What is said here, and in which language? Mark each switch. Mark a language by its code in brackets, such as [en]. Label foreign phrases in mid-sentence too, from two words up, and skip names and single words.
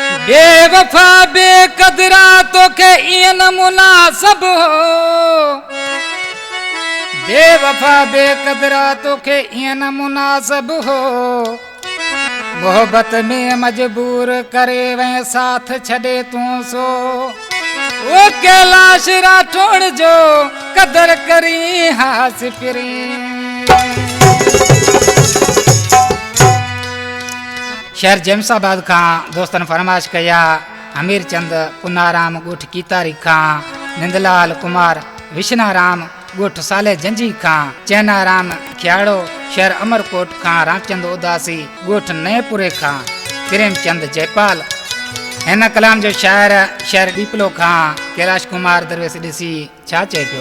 [sd] बेवफा बेकदरा तो के इन मुनासब हो, बेवफा बेकदरा तो के इन मुनासब हो, मोहब्बत में मजबूर करे वह साथ छड़े तू सो। वो कैलाश राठौड़ जो कदर करी हास फिरी। शहर जमसाबाद का दोस्तन फरमाइश कया हमीर चंद पुनाराम गोठ कीतारी खां, निंदलाल कुमार विश्नाराम गोठ साले जंजी खां, चैनाराम खियाड़ो शहर अमरकोट खां, रामचंद उदासी गोठ नएपुरे खां, प्रेमचंद जयपाल हिन कलाम जो शायर शहर डीपलो खां, कैलाश कुमार दरवेश ॾिसी छा चए पियो।